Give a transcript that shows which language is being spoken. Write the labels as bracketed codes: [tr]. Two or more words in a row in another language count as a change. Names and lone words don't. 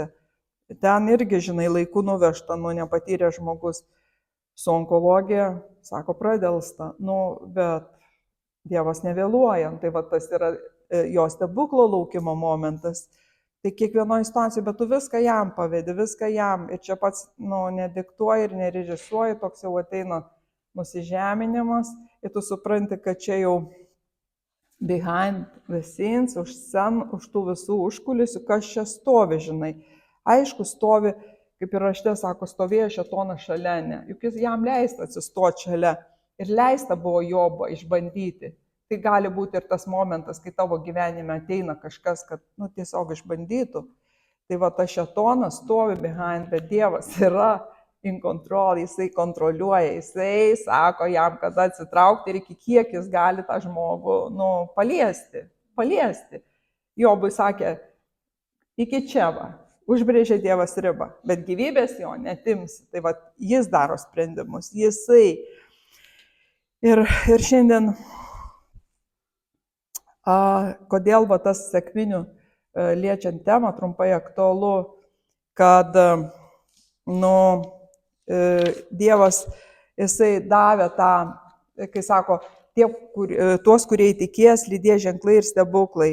[lt] Ten irgi, žinai, laiku nuvežta, nepatyrė žmogus su onkologija, sako, pradelsta, bet Dievas nevėluojant, tai tas yra jo stebuklo laukimo momentas. Tai kiekvienoje situacijoje, bet tu viską jam pavedi, viską jam. Ir čia pats, nediktuoji ir nerežisuoji, toks jau ateina nusižeminimas. Ir tu supranti, kad čia jau [en] behind the scenes, [lt] už tų visų užkulisių, kas čia stovi, žinai. Aišku, stovi, kaip ir rašte sako, stovėjo šėtonas šalia, ne. Juk jam leista atsistoti šalia. Ir leista buvo Jobą išbandyti. Tai gali būti ir tas momentas, kai tavo gyvenime ateina kažkas, kad tiesiog išbandytų. Tai tas šėtonas stovi behind, bet Dievas yra [en] in control, [lt] jisai kontroliuoja, jisai sako jam, kada atsitraukti ir iki kiek jis gali tą žmogų paliesti. Jobui sakė, iki čia užbrėžė Dievas ribą, bet gyvybės jo netimsi. Tai jis daro sprendimus, jisai. Ir šiandien kodėl tas sekminių liečiant temą trumpai aktualu, kad Dievas jisai davė tą, kai sako, tuos, kurie įtikės, lydės ženklai ir stebuklai.